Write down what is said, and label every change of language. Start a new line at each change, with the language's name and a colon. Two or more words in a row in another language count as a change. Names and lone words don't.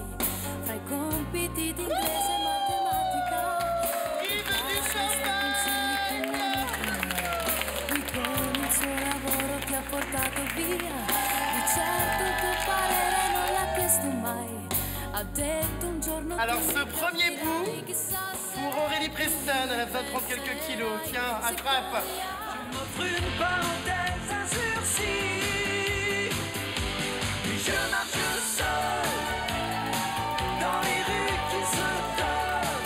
Italian: Fra i compiti di inglese e matematica. Lui con il suo lavoro ti ha portato via. Di certo il tuo parere non l'ha chiesto mai. Ha detto un giorno.
French: Alors ce premier bout pour Aurélie Preston, elle a besoin de prendre quelques kilos. Tiens, attrape. Je m'offre une parenthèse, un sursis. Puis je marche seul dans les rues qui se donnent.